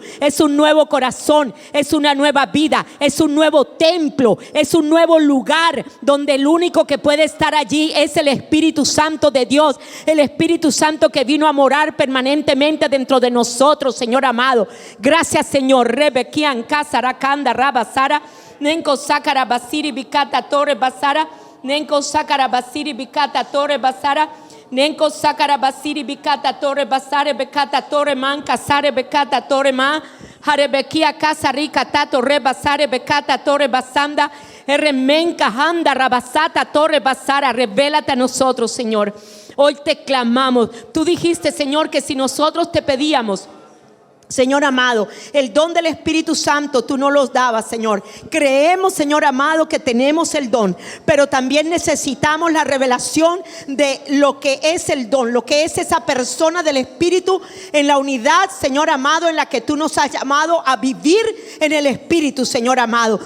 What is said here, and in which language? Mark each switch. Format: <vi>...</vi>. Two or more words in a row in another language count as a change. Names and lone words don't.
<es>Es un nuevo corazón, es una nueva vida, es un nuevo templo, es un nuevo lugar donde el único que puede estar allí es el Espíritu Santo de Dios, el Espíritu Santo que vino a morar permanentemente dentro de nosotros, Señor amado. Gracias, Señor. Rebequian Casaracanda Rabasara. Nenko Sakara Basiri Bikata Torre Basara. Nenko Sakara Basiri Bikata Torre Basara. Nenko Sakara Basiri Bikata Torre Basare Bekata Torre Man Kasare Bekata Torre Ma. Harebekia Kasarika Tato Rebasare Bekata Torre Basanda. Remenka Handa Rabasata Torre Basara. Revélate a nosotros, Señor. Hoy te clamamos. Tú dijiste, Señor, que si nosotros te pedíamos, Señor amado, el don del Espíritu Santo tú no los dabas, Señor. Creemos, Señor amado, que tenemos el don, pero también necesitamos la revelación de lo que es el don, lo que es esa persona del Espíritu en la unidad, Señor amado, en la que tú nos has llamado a vivir en el Espíritu, Señor amado.</es>